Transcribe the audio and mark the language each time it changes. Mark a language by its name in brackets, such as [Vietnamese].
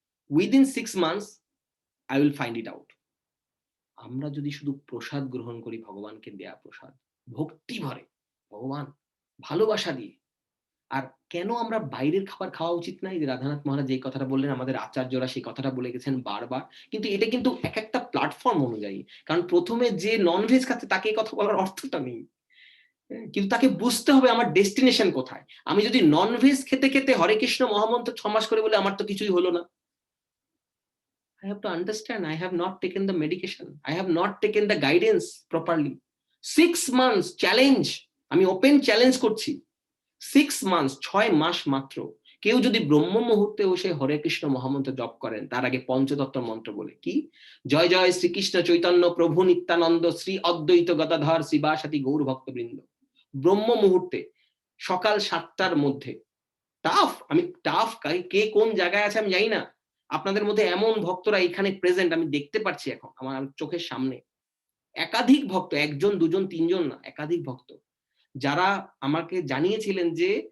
[English] Within 6 months I will find it out. [Bangla] আমরা যদি শুধু প্রসাদ গ্রহণ করি, ভগবানকে দেয়া প্রসাদ, ভক্তি ভরে, ভগবান ভালোবাসা দিয়ে, আর কেন আমরা বাইরের খাবার খাওয়া উচিত না? এই যে রাধানাথ মহারাজ যে কথাটা বললেন, আমাদের আচার্যরা সেই কথাটা বলে গেছেন বারবার, কিন্তু এটা কিন্তু এক একটা প্ল্যাটফর্ম অনুযায়ী, কারণ প্রথমে যে ননভেজ খাচ্ছে তাকে এই কথা বলার অর্থটা নেই, কিন্তু তাকে বুঝতে হবে আমার ডেস্টিনেশন কোথায়। আমি যদি ননভেজ খেতে খেতে হরে কৃষ্ণ মহামন্ত্র 6 মাস করে বলে আমার তো কিছুই হলো না। [English] I have to understand I have not taken the medication, I have not taken the guidance properly. [Bangla] 6 months challenge, আমি ওপেন চ্যালেঞ্জ করছি, 6 মান্থস, 6 মাস মাত্র। কেউ যদি ব্রহ্ম মুহূর্তে বসে হরে কৃষ্ণ মহামন্ত্র জপ করেন, তার আগে পঞ্চতত্ত্ব মন্ত্র বলে, কি জয় জয় শ্রীকৃষ্ণ চৈতন্য প্রভু নিত্যানন্দ শ্রী অদ্বৈত গদাধর শিবাসাতি গৌর ভক্তবৃন্দ, ব্রহ্ম মুহূর্তে সকাল 7টার মধ্যে, টাফ, আমি টাফ, কে কোন জায়গায় আছে আমি জানি না, আপনাদের মধ্যে এমন ভক্তরা এখানে প্রেজেন্ট, আমি দেখতে পাচ্ছি এখন আমার চোখের সামনে, একাধিক ভক্ত, একজন দুজন তিনজন না, একাধিক ভক্ত, যারা আমাকে জানিয়েছিলেন যে